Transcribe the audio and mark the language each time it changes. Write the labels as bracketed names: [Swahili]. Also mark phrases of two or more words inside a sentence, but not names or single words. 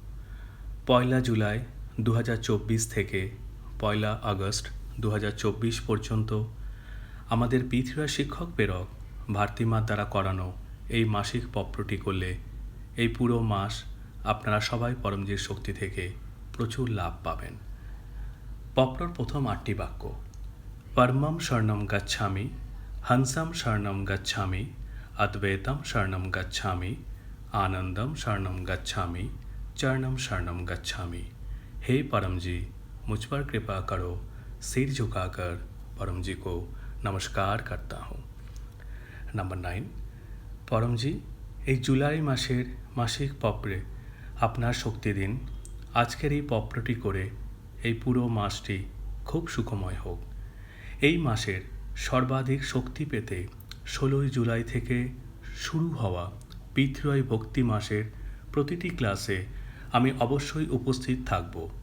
[Bangla] ১লা জুলাই ২০২৪ থেকে ১লা আগস্ট ২০২৪ পর্যন্ত আমাদের পৃথিবীর শিক্ষক প্রেরক ভারতীমার দ্বারা করানো এই মাসিক পত্রটি করলে এই পুরো মাস আপনারা সবাই পরমজির শক্তি থেকে প্রচুর লাভ পাবেন। পত্রর প্রথম ৮টি বাক্য: [Sanskrit] परमम शरणम गच्छामि, हंसम शरणम गच्छामि, अद्वैतम शरणम गच्छामि, आनंदम शरणम गच्छामि, चरणम शरणम गच्छामि। [Hindi] हे परम जी, मुझ पर कृपा करो। सिर झुकाकर परम जी को नमस्कार करता हूँ। [Bangla] नंबर 9, परम जी এই জুলাই মাসের মাসিক পত্রে আপনার শক্তি দিন। আজকের এই পত্রটি করে এই পুরো মাসটি খুব সুখময় হোক। এই মাসের সর্বাধিক শক্তি পেতে ১৬ই জুলাই থেকে শুরু হওয়া পৃথ্বী ভক্তি মাসের প্রতিটি ক্লাসে আমি অবশ্যই উপস্থিত থাকব।